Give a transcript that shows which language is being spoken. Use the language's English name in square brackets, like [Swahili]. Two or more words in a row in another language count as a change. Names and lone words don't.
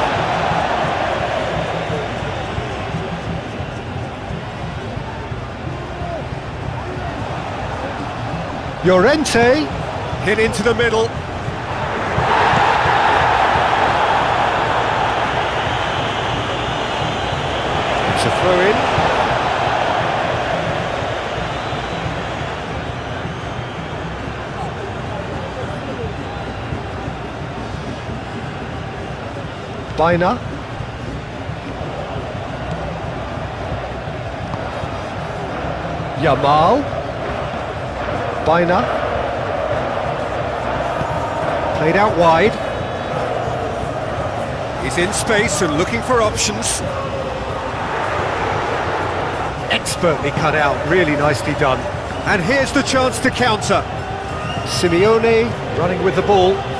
[English] Llorente. Hit into the middle. It's a throw-in. Baina. Yamal. Baina. Played out wide. He's in space and looking for options. Expertly cut out, really nicely done. And here's the chance to counter. Simeone running with the ball.